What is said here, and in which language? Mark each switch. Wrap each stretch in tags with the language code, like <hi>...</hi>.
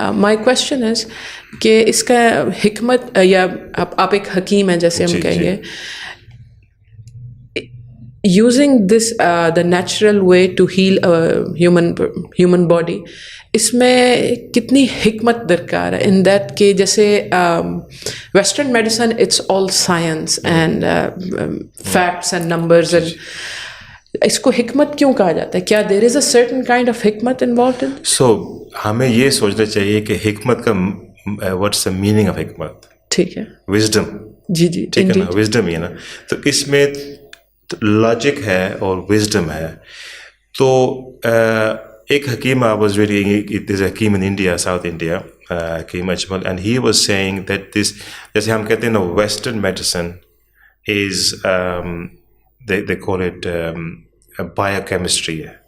<en>my question is</en> <hi>कि इसका हिकमत, या आप एक हकीम हैं जैसे हम कहेंगे,</hi> <en>using this the natural way to heal a human body,</en> <hi>इसमें कितनी हिकमत दरकार है,</hi> <en>in that कि जैसे western medicine it's all science and facts and numbers, and</en> <hi>इसको हिकमत क्यों कहा जाता है?</hi> <en>क्या there is a certain kind of हिकमत involved in?</en> <hi>So हमें ये सोचना चाहिए कि हिकमत का</hi> <en>what's the meaning of</en> <hi>हिकमत? ठीक है.</hi> <en>Wisdom.</en> <hi>जी ठीक है ना, wisdom है ना, तो इसमें लॉजिक है और विजडम है.</hi> <en>तो एक हकीम, I was reading, there's a हकीम in India, South India, Hakeem Ajmal, and he was saying that this,</en> <hi>जैसे हम कहते हैं ना,</hi> <en>Western medicine is they call it biochemistry,</en>